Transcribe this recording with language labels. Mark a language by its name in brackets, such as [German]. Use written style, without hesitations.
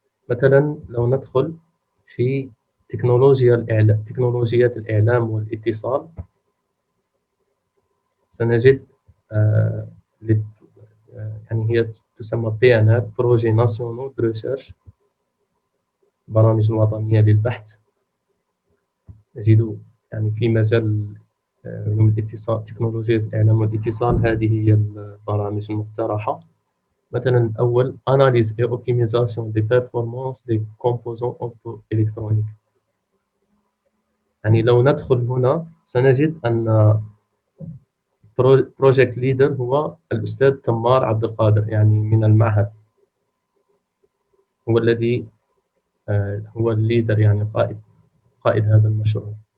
[Arabic] مثلا لو ندخل في تكنولوجيات الإعلام والاتصال، سنجد آه، يعني هي تسمى PNR [French] بروجي ناسيونال دو ريشيرش، [Arabic] برامج وطنية للبحث. نجد يعني في مجال علوم الاتصال، تكنولوجيا الإعلام والاتصال، هذه هي البرامج المقترحة. [French] مثلا الأول Analyse et optimisation des performances des composants optoélectroniques. [Arabic] يعني لو ندخل هنا سنجد أن [English] project leader [Arabic] هو الأستاذ تمار عبد القادر، يعني من المعهد، هو الذي هو الليدر، يعني قائد هذا المشروع.